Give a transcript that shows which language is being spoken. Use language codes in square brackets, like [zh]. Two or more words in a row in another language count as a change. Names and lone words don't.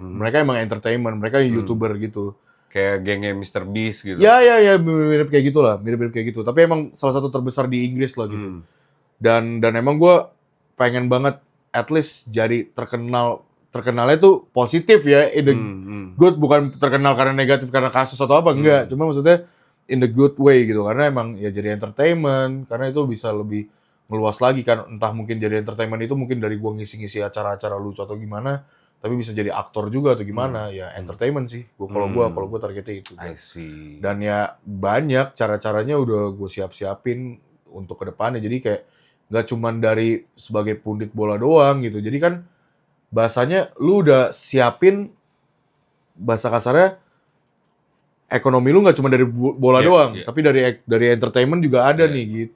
[id] Mereka emang entertainment, mereka YouTuber gitu. Kayak gengnya Mr. Beast gitu. Ya mirip kayak gitulah, mirip kayak gitu. Tapi emang salah satu terbesar di Inggris lah gitu. Dan emang gue pengen banget [en] at least [id] jadi terkenalnya tuh positif ya, [en] in the good, [id] bukan terkenal karena negatif karena kasus atau apa, enggak. Cuma maksudnya [en] in the good way [id] gitu, karena emang ya jadi entertainment, karena itu bisa lebih meluas lagi kan, entah mungkin jadi entertainment itu mungkin dari gua ngisi-ngisi acara-acara lucu atau gimana, tapi bisa jadi aktor juga atau gimana, ya entertainment sih. Kalau gua targetnya itu. [en] I see. [id] Dan ya banyak cara-caranya udah gue siap-siapin untuk kedepannya, jadi kayak nggak cuman dari sebagai pundit bola doang gitu. Jadi kan bahasanya lu udah siapin, bahasa kasarnya ekonomi lu nggak cuma dari bola doang, tapi dari entertainment juga ada nih gitu.